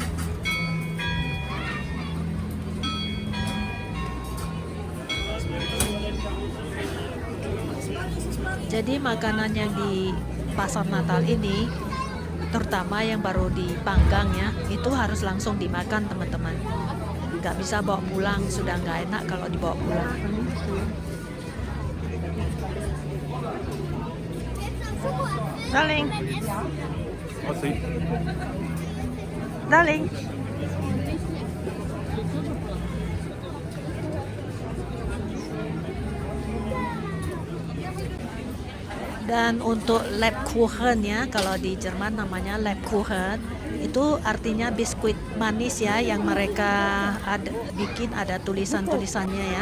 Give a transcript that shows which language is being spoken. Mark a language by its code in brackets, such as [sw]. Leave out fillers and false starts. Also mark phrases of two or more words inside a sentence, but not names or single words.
[id] Jadi makanan yang di pasar Natal ini, terutama yang baru dipanggang ya, itu harus langsung dimakan teman-teman. Nggak bisa bawa pulang, sudah nggak enak kalau dibawa pulang. Darling. [de] Was sieht? [id] Darling. Dan untuk Lebkuchen ya, kalau di Jerman namanya Lebkuchen, itu artinya biskuit manis ya, yang mereka bikin ada tulisan-tulisannya ya.